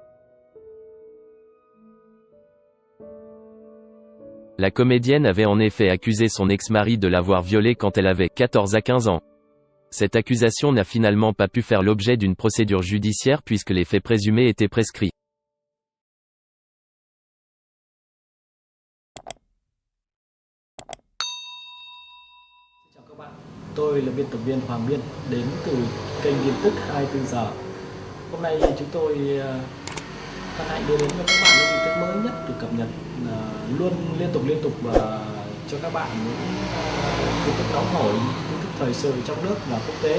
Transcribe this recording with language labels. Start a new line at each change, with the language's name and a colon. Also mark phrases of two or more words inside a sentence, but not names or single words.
French: La comédienne avait en effet accusé son ex-mari de l'avoir violée quand elle avait 14 à 15 ans. Cette accusation n'a finalement pas pu faire l'objet d'une procédure judiciaire puisque les faits présumés étaient prescrits.
Vietnamese: Chào các bạn, tôi là biên tập viên Hoàng Biên đến từ kênh tin tức 24 giờ. Hôm nay chúng tôi hân hạnh đưa đến cho các bạn những tin tức mới nhất được cập nhật luôn liên tục và cho các bạn những tin tức nóng hổi, tin tức thời sự trong nước và quốc tế.